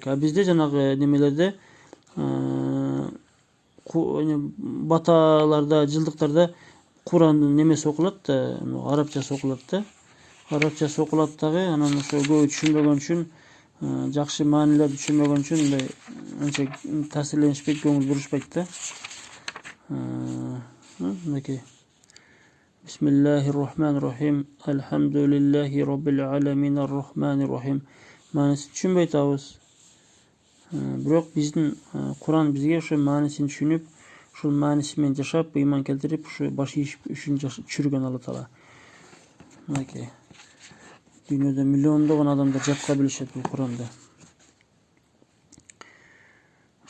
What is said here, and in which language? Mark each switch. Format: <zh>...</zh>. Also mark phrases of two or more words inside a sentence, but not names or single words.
<ky>Бизде жанагы немелерде, баталарда, жылдыктарда Курандын немеси окулат, арабчасы окулат. Арабчасы окулат дагы, анан ошо көбү түшүнбөгөн үчүн, жакшы маанилерди түшүнбөгөн үчүн мындай анча таасирленишпейт, көңүл бурушпайт. Мынакей.</ky> <ar>بسم الله الرحمن الرحيم الحمد لله رب العالمين الرحمن الرحيم.</ar> <ky>Маанисин түшүнбөй атабыз. Бирок биздин Куран бизге ошо маанисин түшүнүп, ушул мааниси менен жашап, ыйман келтирип, ушу баш ийиш үчүн түшүргөн Алла Таала. Мынакей. Дүйнөдө миллиондогон адамдар жатка билишет бул Куранды.</ky>